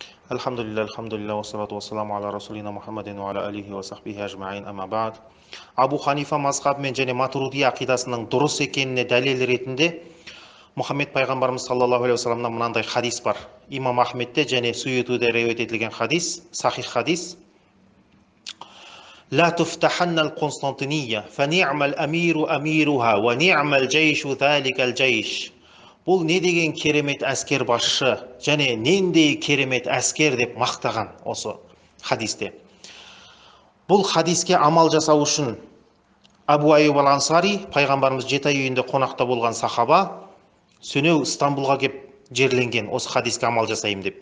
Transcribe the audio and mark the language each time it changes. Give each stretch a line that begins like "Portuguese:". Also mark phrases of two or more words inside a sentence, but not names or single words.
Arabic: الحمد لله، والصلاة والسلام على رسولنا محمد وعلى آله وصحبه أجمعين، أما بعد.
Kazakh: Абу Ханифа мазхабымен және Матурidi ақидасының дұрыс екеніне дәлел ретінде Мұхаммед пайғамбарымыз
Arabic: صلى الله عليه وسلم
Kazakh: мынандай хадис бар. Имам Ахмедте және Суетуде риуаят етілген хадис, сахих хадис.
Arabic: لا تفتحن القسطنطينية فنعم الأمير أميرها ونعم الجيش ذلك الجيش.
Kazakh: Бұл не деген керемет әскер басшы, және нендей керемет әскер деп мақтаған осы хадисте. Бұл хадиске амал жасау үшін Абу Айюб аль-Ансари, пайғамбарымыз 7 ай үйінде қонақта болған сахаба, сөнеу Стамбулға кеп жерленген осы хадиске амал жасайым деп.